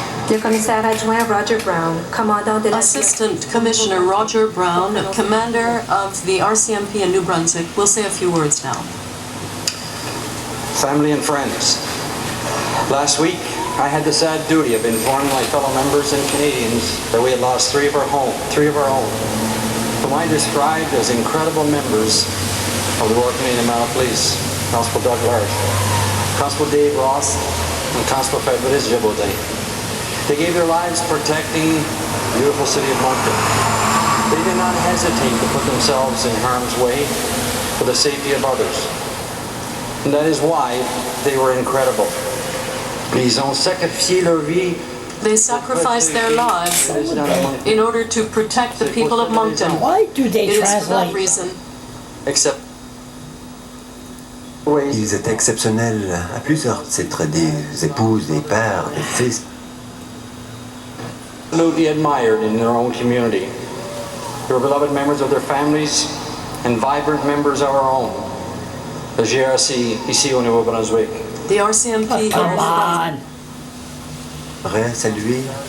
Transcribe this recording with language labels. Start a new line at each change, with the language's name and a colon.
French: Le commissaire adjoint Roger Brown, commandant de la...
English: Assistant Commissioner Roger Brown, commander of the R.C.M.P. in New Brunswick, will say a few words now. Family and friends, last week I had the sad duty of informing my fellow members and Canadians that we had lost three of our own, whom I described as incredible members of the Royal Canadian Mounted Police: Constable Doug Large, Constable Dave Ross, and Constable Fabrice Gibaudin. They gave their lives protecting the beautiful city of Moncton. They did not hesitate to put themselves in harm's way for the safety of others. And that is why they were incredible.
French: Ils ont sacrifié leur vie.
English: They sacrificed their lives in order to protect the people of Moncton. Why do they It is for that translate? reason. Except
French: Ils étaient exceptionnels à plusieurs titres, des épouses, des pères, des fils.
English: absolutely admired in their own community. They were beloved members of their families and vibrant members of our own, the GRC
French: ici au Nouveau-Brunswick.
English: The R.C.M.P. Come on.
French: J'aimerais saluer